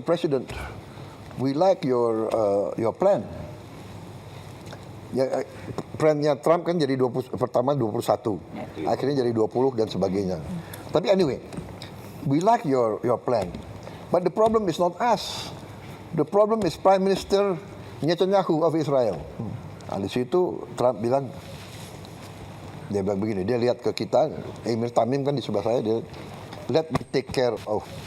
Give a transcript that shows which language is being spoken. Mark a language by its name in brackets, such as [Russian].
[English] President, we like your plan. [Indonesian] Ya, plannya Trump kan jadi pertama 21, akhirnya jadi 20 dan sebagainya. Tapi anyway, [English] we like your plan, but the problem is not us. The problem is Prime Minister Netanyahu of Israel. [Indonesian] Nah, di situ Trump bilang, dia bilang begini, dia lihat ke kita, Emir Tamim kan di sebelah saya, dia [English] let me take care of